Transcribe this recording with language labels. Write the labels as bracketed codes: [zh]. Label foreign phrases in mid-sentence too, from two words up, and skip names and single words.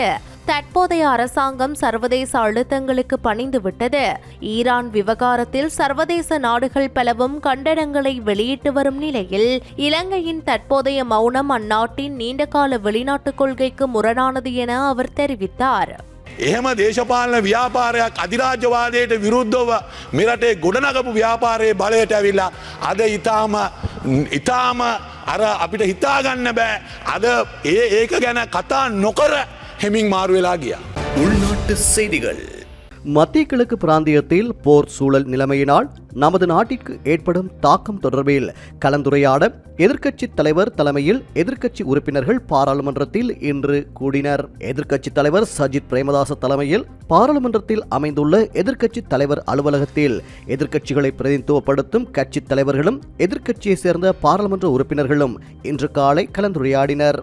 [ta] தற்போதைய அரசாங்கம் சர்வதேச அழுத்தங்களுக்கு பணிந்துவிட்டது. ஈரான் விவகாரத்தில் சர்வதேச நாடுகள் பலவும் கண்டனங்களை வெளியிட்டு வரும் நிலையில் இலங்கையின் தற்போதைய மௌனம் அந்நாட்டின் நீண்டகால வெளிநாட்டுக் கொள்கைக்கு முரணானது என அவர் தெரிவித்தார். [si] එහෙම දේශපාලන ව්‍යාපාරයක් අධිරාජ්‍යවාදයට විරුද්ධව මෙරටේ ගොඩනගපු ව්‍යාපාරයේ බලයට ඇවිල්ලා අද ඉතාම අර අපිට හිතාගන්න බෑ අද ඒක ගැන කතා නොකර හෙමින් මාරු වෙලා ගියා. [ta] உள்நாட்டு செய்திகள். மத்திய கிழக்கு பிராந்தியத்தில் போர் சூழல் நிலைமையினால் நமது நாட்டிற்கு ஏற்படும் தாக்கம் தொடர்பில் கலந்துரையாட எதிர்க்கட்சித் தலைவர் தலைமையில் எதிர்க்கட்சி உறுப்பினர்கள் பாராளுமன்றத்தில் இன்று கூடினர். எதிர்க்கட்சித் தலைவர் சஜித் பிரேமதாச தலைமையில் பாராளுமன்றத்தில் அமைந்துள்ள எதிர்க்கட்சித் தலைவர் அலுவலகத்தில் எதிர்க்கட்சிகளை பிரதிநிதித்துவப்படுத்தும் கட்சித் தலைவர்களும் எதிர்க்கட்சியைச் சேர்ந்த பாராளுமன்ற உறுப்பினர்களும் இன்று காலை கலந்துரையாடினர்.